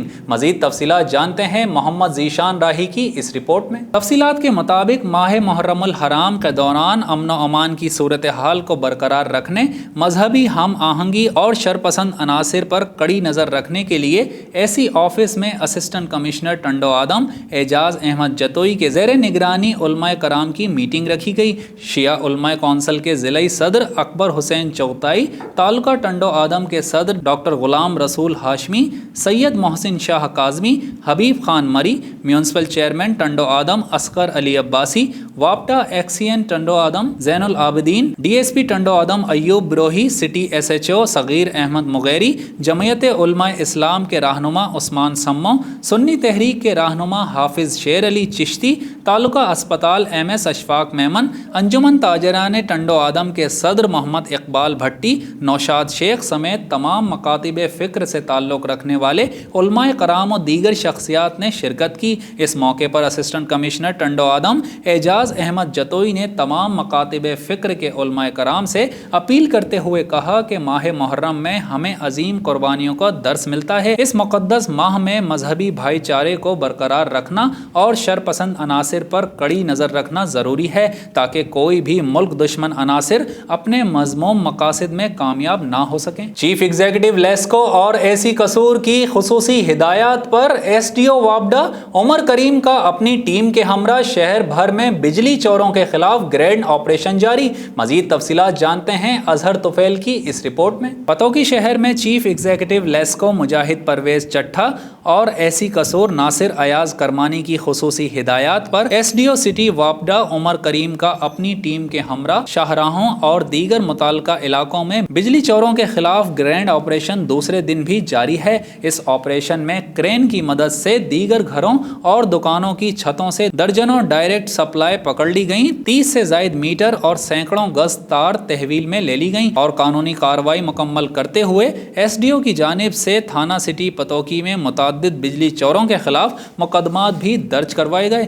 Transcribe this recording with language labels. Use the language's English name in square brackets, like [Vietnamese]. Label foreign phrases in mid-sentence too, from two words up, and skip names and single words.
[Urdu] مزید تفصیلات جانتے ہیں محمد ذیشان راہی کی اس رپورٹ میں. تفصیلات کے مطابق ماہ محرم الحرام کے دوران امن و امان کی صورت حال کو برقرار رکھنے، مذہبی ہم آہنگی اور شرپسند عناصر پر کڑی نظر رکھنے کے لیے ایسی آفس میں اسسٹنٹ کمشنر ٹنڈو آدم اعجاز احمد جتوئی کے زیر نگرانی علمائے کرام کی میٹنگ رکھی گئی. شیعہ علمائے کونسل کے ضلعی صدر اکبر حسین چغتائی، تعلقہ ٹنڈو آدم کے صدر ڈاکٹر غلام رسول ہاشمی، سید محسن شاہ کاظمی، حبیب خان مری، میونسپل چیئرمین ٹنڈو آدم اصغر علی عباسی، واپڈا ایکسین ٹنڈو آدم زین العابدین، DSP ٹنڈو آدم ایوب بروہی، سٹی SHO صغیر احمد مغیری، جمعیت علمائے اسلام کے رہنما عثمان سمو، سنی تحریک کے رہنما حافظ شیر علی چشتی، تعلقہ اسپتال MS اشفاق میمن، انجمن تاجران ٹنڈو آدم کے صدر محمد اقبال بھٹی، نوشاد شیخ سمیت تمام مکاتب فکر سے تعلق رکھنے والے علمائے کرام اور دیگر شخصیات نے شرکت کی. اس موقع پر اسسٹنٹ کمشنر ٹنڈو آدم اعجاز احمد جتوئی نے تمام مکاتب فکر کے علمائے کرام سے اپیل کرتے ہوئے کہا کہ ماہ محرم میں ہمیں عظیم قربانیوں کا درس ملتا ہے. اس مقدس ماہ میں مذہبی بھائی چارے کو برقرار رکھنا اور شرپسند عناصر پر کڑی نظر رکھنا ضروری ہے، تاکہ کوئی بھی ملک دشمن عناصر اپنے مذموم مقاصد میں کامیاب نہ ہو سکیں. چیف ایگزیکٹیو لیسکو اور AC قصور کی خصوصی ہدایت پر SDO واپڈا عمر کریم کا اپنی ٹیم کے ہمراہ شہر بھر میں بجلی چوروں کے خلاف گرینڈ آپریشن جاری. مزید تفصیلات جانتے ہیں اظہر طفیل کی اس رپورٹ میں. پتوکی شہر میں چیف ایگزیکٹیو لیسکو مجاہد پرویز چٹھہ اور ایسی قصور ناصر ایاز کرمانی کی خصوصی ہدایات پر SDO سٹی واپڈا عمر کریم کا اپنی ٹیم کے ہمراہ شاہراہوں اور دیگر متعلقہ علاقوں میں بجلی چوروں کے خلاف گرینڈ آپریشن دوسرے دن بھی جاری ہے۔ اس آپریشن میں کرین کی مدد سے دیگر گھروں اور دکانوں کی چھتوں سے درجنوں ڈائریکٹ سپلائی پکڑ لی گئیں، 30 سے زائد میٹر اور سینکڑوں گز تار تحویل میں لے لی گئیں اور قانونی کارروائی مکمل کرتے ہوئے SDO کی جانب سے تھانہ سٹی پتوکی میں متعدد بجلی چوروں کے خلاف مقدمات بھی درج کروائے گئے۔